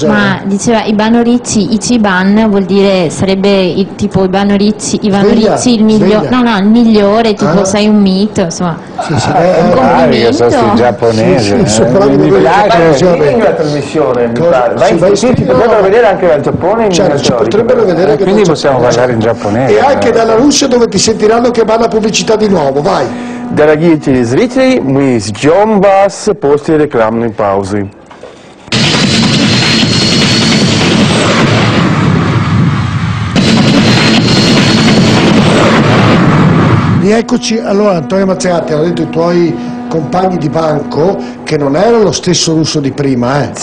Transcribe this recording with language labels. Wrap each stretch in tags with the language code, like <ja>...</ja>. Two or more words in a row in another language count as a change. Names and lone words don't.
<it>Ma diceva Ivano Ricci, Ichiban vuol dire, sarebbe tipo Ivano Ricci il migliore, no, il migliore, tipo sei un mito, insomma. Un complimento. Io sono giapponese, mi piace la trasmissione, mi pare. Ci potrebbero vedere anche dal Giappone, ci potrebbero vedere anche quindi dal possiamo Giappone. parlare in giapponese. E anche dalla Russia, dove ti sentiranno chiamare la pubblicità di nuovo, vai.</it> <ru>Дорогие телезрители, мы ждем вас после рекламной паузы.</ru> <it>Rieccoci, allora Antonio Mazzagatti, hanno detto i tuoi compagni di banco che non era lo stesso russo di prima, eh?</it>